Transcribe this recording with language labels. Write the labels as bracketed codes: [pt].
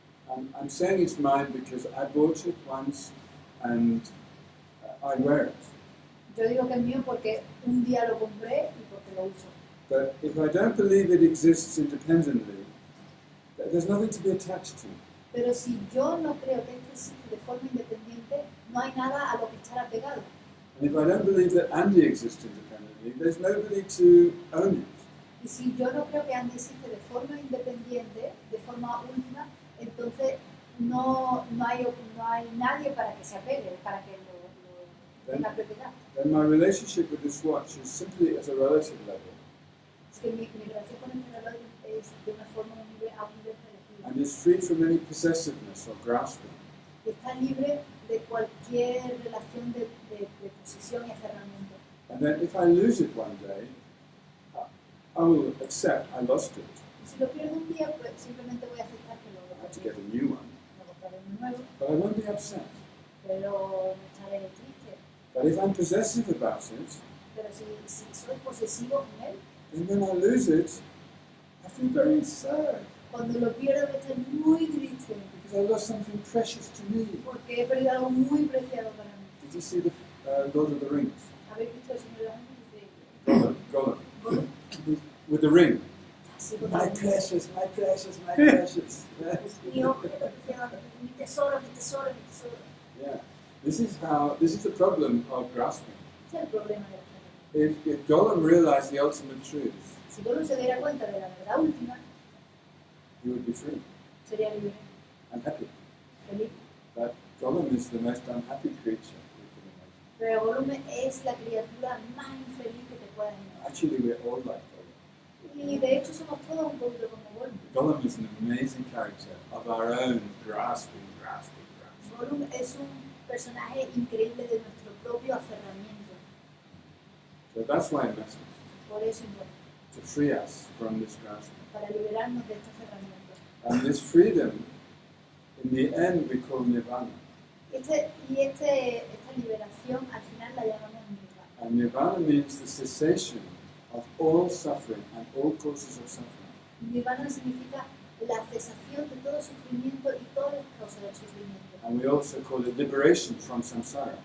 [en] I'm saying it's mine because I bought it once and I wear it. [es] Yo digo que es mío porque un día lo compré y porque lo uso. [en] But if I don't believe it exists independently, there's nothing to be attached to. [es] Pero si yo no creo que esto existe de forma independiente, no hay nada a lo que estar apegado. [en] And if I don't believe that Andy exists independently, there's nobody to own it. [es] Y si yo no creo que Andy existe de forma independiente, de forma última, entonces no hay nadie para que se apegue, para que lo tenga propiedad. [en] Then my relationship with this watch is simply at a relative level. [es] Es que mi relación con este reloj es de una forma a un nivel relativo. [en] And is free from any possessiveness or grasping. [es] Y está libre de cualquier relación de posesión y aferramiento. [en] And then if I lose it one day, I will accept I lost it. [es] Y si lo pierdo un día, pues simplemente voy a aceptar que lo [en] I have to [es] perdí. [en] get a new one. [es] No compraré uno nuevo, [en] But I won't be upset. [es] pero no estaré triste. [en] But if I'm possessive about it, [es] Pero si soy posesivo con él, [en] then when I lose it, I feel very sad [es] cuando lo pierdo voy a estar muy triste. [en] because I lost something precious to me. [es] Porque he perdido algo muy preciado para mí. [en] Did you see the Lord of the Rings? [es] ¿Habéis visto el Señor de los Anillos? [en] Gollum. [es] Gollum. [en] With the ring. [es] Así [en] My [es] totalmente. [en] precious, my precious, my precious. [es] Mi objeto preciado, mi tesoro, mi tesoro, mi tesoro. [en] Yeah. This is the problem of grasping. [es] Ese es el problema de la fe. [en] If Gollum realized the ultimate truth, [es] Si Gollum se diera cuenta de la verdad última, [en] he would be free [es] sería libre, [en] and happy. [es] feliz. [en] But Gollum is the most unhappy creature we can imagine. [es] Pero Gollum es la criatura más infeliz que te puedas imaginar. [en] Actually, we're all like Gollum. [es] Y de hecho somos todos un poquito como Gollum. [en] Gollum is an amazing character of our own grasping. [es] Gollum es un personaje increíble de nuestro propio aferramiento. [en] So that's why it matters, [es] Por eso importa, [en] to free us from this grasping. [es] para liberarnos de este aferramiento. [en] And this freedom, in the end, we call nirvana. [es] Esta liberación al final la llamamos nirvana. [en] And nirvana means the cessation of all suffering and all causes of suffering. [es] Nirvana significa la cesación de todo sufrimiento y todas las causas del sufrimiento. [en] And we also call it liberation from samsara.